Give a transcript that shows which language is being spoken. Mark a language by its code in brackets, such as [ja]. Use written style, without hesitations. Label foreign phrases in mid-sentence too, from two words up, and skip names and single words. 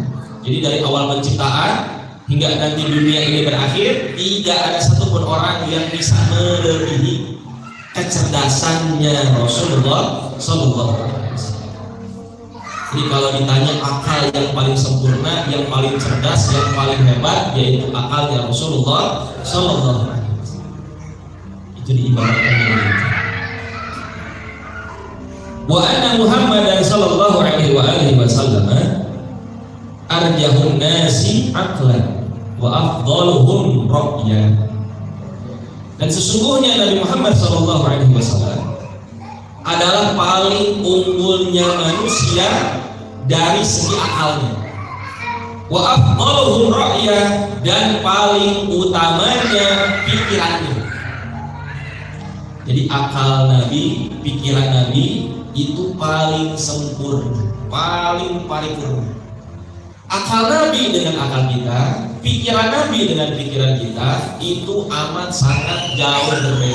[id] Jadi dari awal penciptaan hingga nanti dunia ini berakhir, tidak ada satupun orang yang bisa melebihi kecerdasannya Rasulullah [ar] صلى الله عليه وسلم. [id] Jadi kalau ditanya akal yang paling sempurna, yang paling cerdas, yang paling hebat, yaitu akalnya Rasulullah [ar] صلى الله عليه وسلم. [id] Itu diibaratkan dengan itu. [ar] وأن محمدا صلى الله عليه وآله وسلم أرجح الناس عقلا وأفضلهم رأيا. [id] Dan sesungguhnya Nabi Muhammad [ar] صلى الله عليه وسلم [id] adalah paling unggulnya manusia dari segi akalnya, [ar] وأفضلهم رأيا, [id] dan paling utamanya pikirannya. Jadi akal Nabi, pikiran Nabi itu paling sempurna, paling paripurna. Akal Nabi dengan akal kita, pikiran Nabi dengan pikiran kita itu amat sangat jauh berbeda.